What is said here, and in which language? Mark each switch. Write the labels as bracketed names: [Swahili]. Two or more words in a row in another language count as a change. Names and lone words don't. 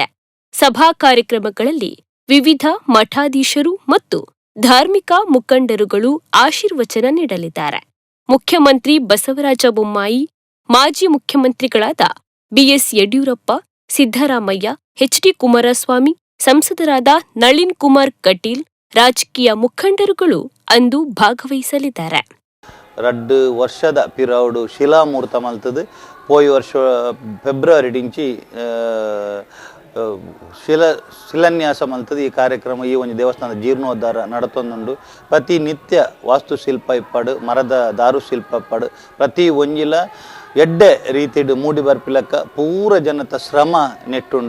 [Kannada] ಸಭಾ ಕಾರ್ಯಕ್ರಮಗಳಲ್ಲಿ ವಿವಿಧ ಮಠಾಧೀಶರು ಮತ್ತು ಧಾರ್ಮಿಕ ಮುಖಂಡರುಗಳು ಆಶೀರ್ವಚನ ನೀಡಲಿದ್ದಾರೆ. ಮುಖ್ಯಮಂತ್ರಿ ಬಸವರಾಜ ಬೊಮ್ಮಾಯಿ, ಮಾಜಿ ಮುಖ್ಯಮಂತ್ರಿಗಳಾದ ಬಿಎಸ್ ಯಡಿಯೂರಪ್ಪ, ಸಿದ್ದರಾಮಯ್ಯ, ಎಚ್.ಡಿ. ಕುಮಾರಸ್ವಾಮಿ, ಸಂಸದರಾದ ನಳಿನ್ ಕುಮಾರ್ ಕಟೀಲ್, ರಾಜಕೀಯ ಮುಖಂಡರುಗಳು ಅಂದು ಭಾಗವಹಿಸಲಿದ್ದಾರೆ. [Tulu] 2 ವರ್ಷದ ಪಿರೌಡು ಶಿಲಾಮೂರ್ತ ಮಲ್ತದು ಪೋಯಿ ವರ್ಷ ಫೆಬ್ರವರಿ ಡಿಂಚಿ ಶಿಲಾನ್ಯಾಸ ಮಲ್ತದು. ಈ ಕಾರ್ಯಕ್ರಮ ಈ ಒಂದು ದೇವಸ್ಥಾನದ ಜೀರ್ಣೋದ್ಧಾರ ನಡತೊಂದುಂಡು. ಪ್ರತಿನಿತ್ಯ ವಾಸ್ತುಶಿಲ್ಪ ಇಪ್ಪಡು, ಮರದ ದಾರುಶಿಲ್ಪ ಇಪ್ಪಡು, ಪ್ರತಿ ಒಂಜಿಲ ಎಡ್ಡೆ ರೀತಿಡು ಮೂಡಿ ಬರ್ಪಿಲಕ್ಕ ಪೂರ ಜನತ ಶ್ರಮ ನೆಟ್ಟುಂಡು.